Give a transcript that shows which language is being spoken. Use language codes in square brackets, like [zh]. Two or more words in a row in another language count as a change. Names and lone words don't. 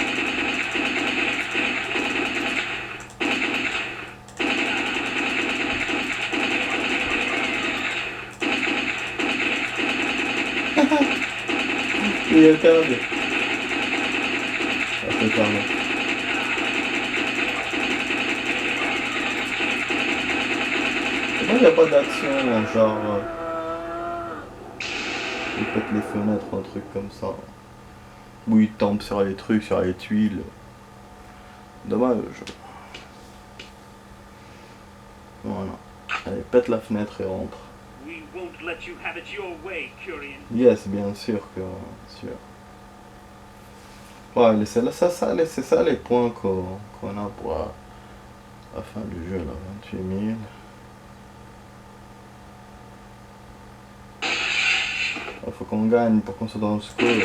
[pt] E cadê? Vai ficar lá. [fr] il n'y a pas d'action, genre... il pète les fenêtres, un truc comme ça. Ou il tombe sur les trucs, sur les tuiles. Dommage. Voilà. Allez, pète la fenêtre et rentre. [en] We won't let you have it your way, Curian. Yes, [fr] bien sûr que... sûr. Ouais, c'est ça les points qu'on a pour la fin du jeu, là. 28 000. Il faut qu'on gagne pour qu'on soit dans le score.